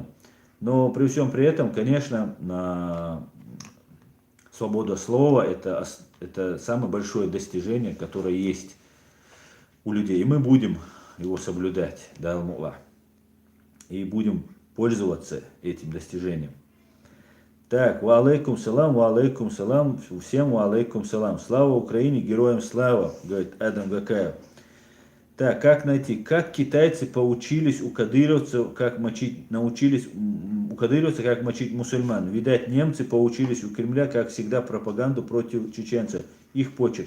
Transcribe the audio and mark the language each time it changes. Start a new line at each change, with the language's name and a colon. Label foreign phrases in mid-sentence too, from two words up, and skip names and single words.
Russian: Но при всем при этом, конечно, свобода слова это самое большое достижение, которое есть у людей. И мы будем его соблюдать, да, Аллах. И будем пользоваться этим достижением. Так,
Arabic: وعليكم السلام, всем وعليكم السلام.
Russian: Слава Украине, героям слава, говорит Адам Гакаев. Так, как найти, как китайцы поучились у кадыровцев, научились у кадыровцев, как мочить мусульман. Видать, немцы поучились у Кремля, как всегда, пропаганду против чеченцев. Их почерк.